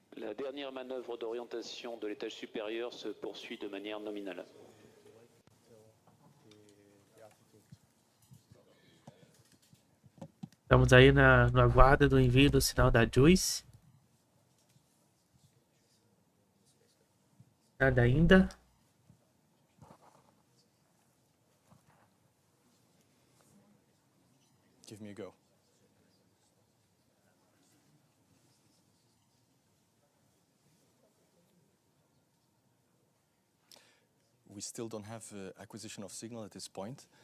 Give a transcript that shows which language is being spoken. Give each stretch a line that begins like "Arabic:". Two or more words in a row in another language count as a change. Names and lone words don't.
French: La dernière manœuvre d'orientation de l'étage supérieur se poursuit de manière nominale.
Portuguese: Estamos aí no aguardo do envio do sinal da JUICE. Nada ainda.
English: Give me a go. We still don't have acquisition of signal at this point.